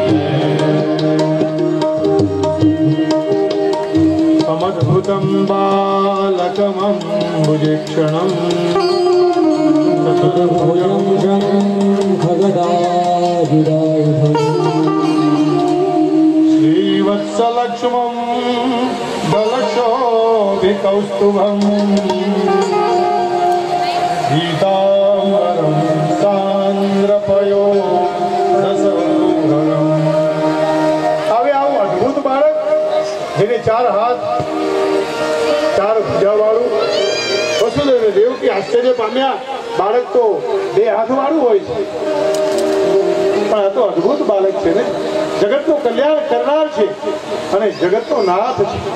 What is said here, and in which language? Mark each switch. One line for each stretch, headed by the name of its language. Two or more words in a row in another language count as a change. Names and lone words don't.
Sanskrit: સમદ્ભુતમ બાલકમં ભુજેક્ષણં ચતુર્ભુજં ખગદાયુધાયુધં શ્રીવત્સલક્ષ્મં कौस्तुभं गीताम्बरं सान्द्रपयो रसौघरम्।
Gujarati: હવે આવું અદ્ભુત બાળક જેને 4 હાથ 4 ભુજા વાળું, વસુદેવ દેવકી આશ્ચર્ય પામ્યા. બાળક તો 2 હાથ વાળું હોય છે, પણ આ તો અદ્ભુત બાળક છે ને, જગતનું કલ્યાણ કરનાર છે અને જગતનો નાથ છે.